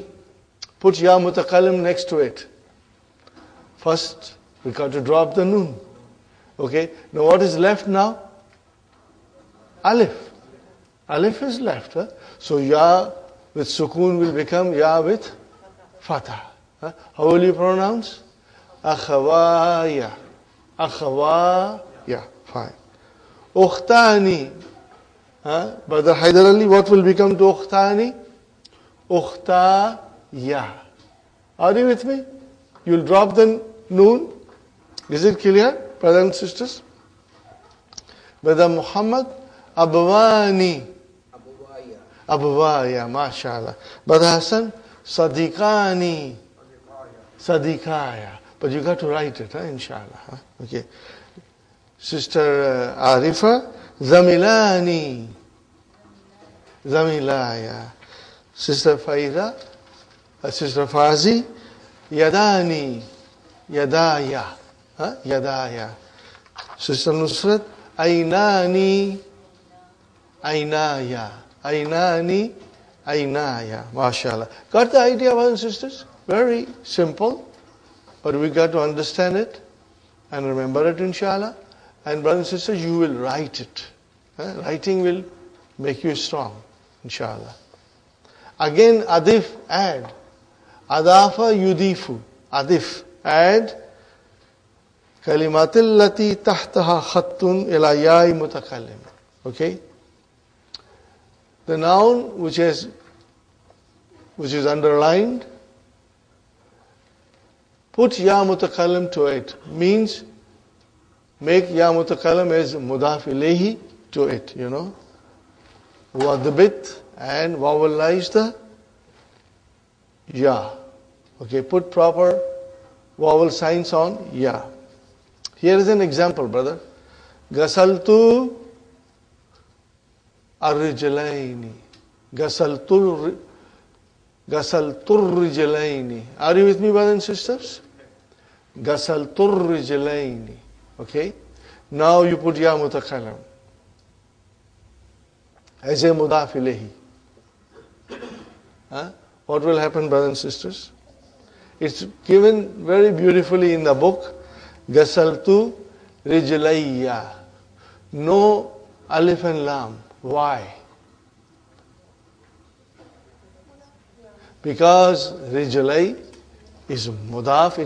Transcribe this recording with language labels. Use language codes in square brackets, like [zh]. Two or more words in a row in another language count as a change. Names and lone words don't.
[en] Put [ar] ياء المتكلم [en] next to it. First, we got to drop the noon. Okay. Now what is left now? Alif. Alif is left. So ya with sukun will become ya with fatah. How will you pronounce? Akhawaya. Akhawaya. Fine. Ukhtani. Brother Haidar Ali, what will become to ukhtani? Ukhtaya. Are you with me? You'll drop the noon. Is it clear, brothers and sisters? Brother Muhammad, Abwani. [ar] أبواي، ماشاءالله. [en] Brother Hassan, Sadiqani. Sadiqaya. But you got to write it, inshallah. Okay. Sister Arifa, Zamilani. Zamilaya. Sister Faida, Sister Fazi, Yadani. [ar] يداي. يداي. [en] Sister Nusrat, Ainani. [ar] عيناي. عينان. Ainaya. MashaAllah. [en] Got the idea, brothers and sisters? Very simple. But we got to understand it and remember it, inshallah. And brothers and sisters, you will write it. Writing will make you strong, inshallah. Again, [ar] adif, add. أضاف يضيف. Adif, add. الكلمة التي تحتها خط إلى ياء المتكلم. [en] Okay? The noun which is underlined, put [ar] ياء المتكلم [en] to it. Means make [ar] ياء المتكلم [en] as [ar] مضاف إليه [en] to it, Wadbit and vowelize the ya. Okay, put proper vowel signs on ya. Here is an example, brother. [ar] غسلت الرجلين. غسلت الرجلين. [en] Are you with me, brothers and sisters? [ar] غسلت الرجلين. Okay. [en] Now you put [ar] ياء المتكلم [en] as a [ar] مضاف إليه. [en] What will happen, brothers and sisters? It's given very beautifully in the book. [ar] غسلت رجلي. [en] No alif and lam. Why? Because rijlay is mudaf.